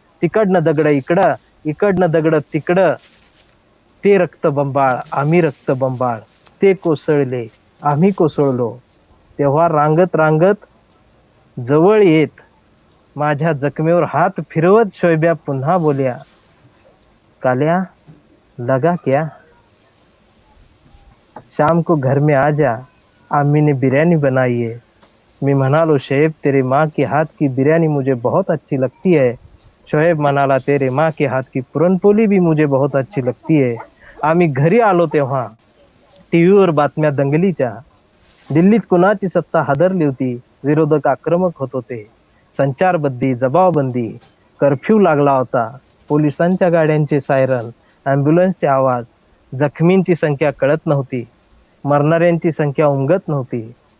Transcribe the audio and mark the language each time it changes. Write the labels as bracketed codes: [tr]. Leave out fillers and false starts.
[mr] तिकडनं दगड इकडं, इकडनं दगड तिकडं. ते रक्तबंबाळ, आम्ही रक्तबंबाळ. ते कोसळले, आम्ही कोसळलो. तेव्हा रांगत रांगत जवळ येत माझ्या जखमेवर हात फिरवत शोएब्या पुन्हा बोल्या, काल्या, [hi] लगा क्या? शाम को घर में आ जा, अम्मी ने बिरयानी बनाई है. [mr] मी म्हणालो, [hi] शोएब, तेरे माँ के हाथ की बिरयानी मुझे बहुत अच्छी लगती है. शोएब [mr] म्हणाला, [hi] तेरे माँ के हाथ की पुरणपोळी भी मुझे बहुत अच्छी लगती है. [mr] आम्ही घरी आलो तेव्हा टीव्हीवर बातम्या दंगलीच्या. दिल्लीत कुणाची सत्ता हादरली होती, विरोधक आक्रमक होत होते. संचारबंदी, जमावबंदी, कर्फ्यू लागला होता. पोलिसांच्या गाड्यांचे सायरन, ॲम्ब्युलन्सचे आवाज. जखमींची संख्या कळत नव्हती, मरणाऱ्यांची संख्या उमगत नव्हती.